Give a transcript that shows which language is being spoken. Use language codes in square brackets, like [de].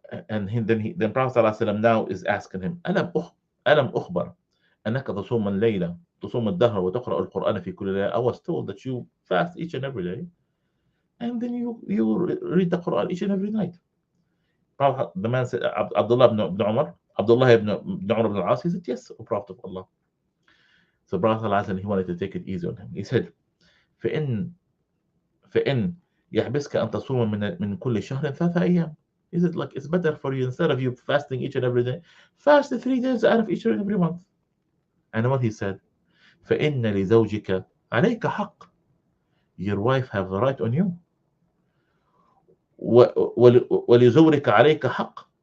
[en] Then Prophet ﷺ now is asking him, [ar] ألم أخبر أنك تصوم الليلة تصوم الدهر وتقرأ القرآن في كل ليلة. [en] I was told that you fast each and every day, and then you read the Quran each and every night. The man said, Abdullah ibn Umar ibn al-As, he said, yes, O Prophet of Allah. So Prophet he wanted to take it easy on him. He said, [ar] فإن يحبسك أن تصوم من كل شهر 3 أيام. [en] He said, like, it's better for you, instead of you fasting each and every day, fast 3 days out of each and every month. And what he said, [ar] فإن لزوجك عليك حق. [en] Your wife have a right on you. [ar] ولزورك عليك حق.